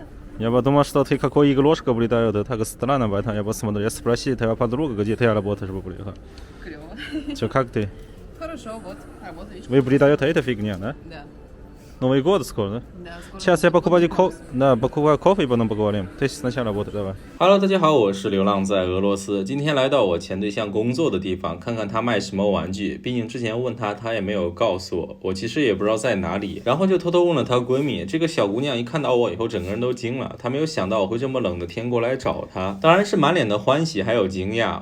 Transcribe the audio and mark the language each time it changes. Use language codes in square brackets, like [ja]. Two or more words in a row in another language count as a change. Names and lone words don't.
[ru] Я подумал, что ты какой игрушка придает, это так странно, поэтому я посмотрю. Я спросил твоя подруга, где ты работаешь, приехал. Клево. Че, как ты? Хорошо, вот, работа, видишь? Вы придаете эта фигня, да? Да. Новый год скоро, да? Да, скоро. Сейчас я покупаю кофе. покупаю кофе, потом поговорим. Ты сначала работай, давай. [zh] Hello，大家好，我是流浪在俄罗斯。今天来到我前对象工作的地方，看看他卖什么玩具。毕竟之前问他，他也没有告诉我，我其实也不知道在哪里。然后就偷偷问了她闺蜜。这个小姑娘一看到我以后，整个人都惊了。她没有想到我会这么冷的天过来找她，当然是满脸的欢喜还有惊讶。